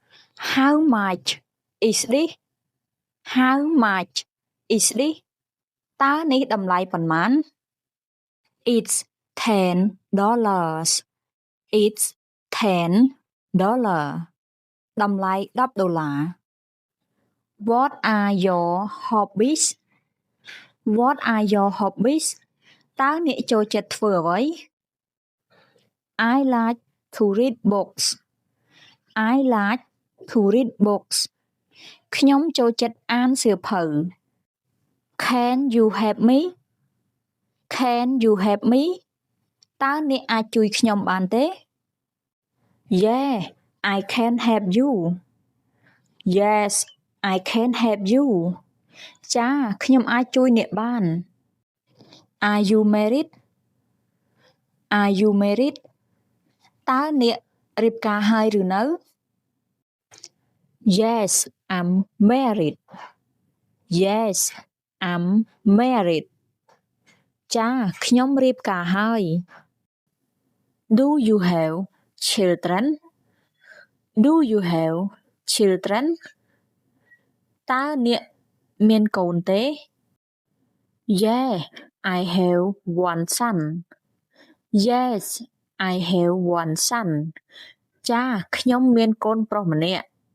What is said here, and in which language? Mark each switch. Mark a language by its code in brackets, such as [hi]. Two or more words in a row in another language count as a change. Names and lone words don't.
[en] How much is this? How much is this? [km] តើនេះតម្លៃប៉ុន្មាន [en] It's $10. It's $10. [km] តម្លៃ$10. [en] What are your hobbies? What are your hobbies? [km] តើអ្នកចូលចិត្តធ្វើអ្វី [en] I like to read books. I like to read books. [km] ខ្ញុំចូលចិត្តអានសៀវភៅ [en] Can you help me? Can you help me? [km] តើអ្នកអាចជួយខ្ញុំបានទេ [en] Yeah, I can help you. Yes, I can help you. [km] ចាខ្ញុំអាចជួយអ្នកបាន [en] Are you married? Are you married? [km] តើអ្នករៀបការហើយឬនៅ [en] Yes, I'm married. Yes, I'm married. [km] ចាខ្ញុំរៀបការហើយ [en] Do you have children? Do you have children? [km] តើអ្នកមានកូនទេ [en] Yeah, I have one son. Yes, I have one son. [km] ចាខ្ញុំមានកូនប្រុសម្នាក់